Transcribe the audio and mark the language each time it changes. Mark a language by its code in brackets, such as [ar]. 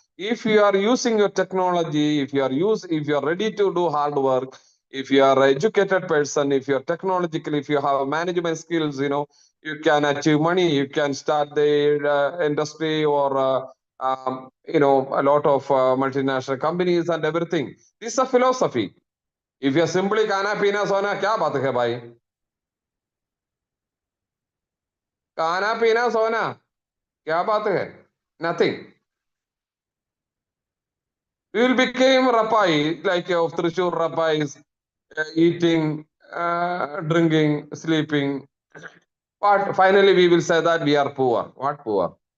[en] If you are using your technology, if you are ready to do hard work, if you are an educated person, if you are technological, if you have management skills, you can achieve money, you can start the industry or a lot of multinational companies and everything. This is a philosophy. If you simply [hi] खाना पीना सोना क्या बात है भाई? खाना पीना सोना क्या बात है? [en] Nothing. We will become rapai, like of Trishur rapais, eating, drinking, sleeping. But finally we will say that we are poor. What poor?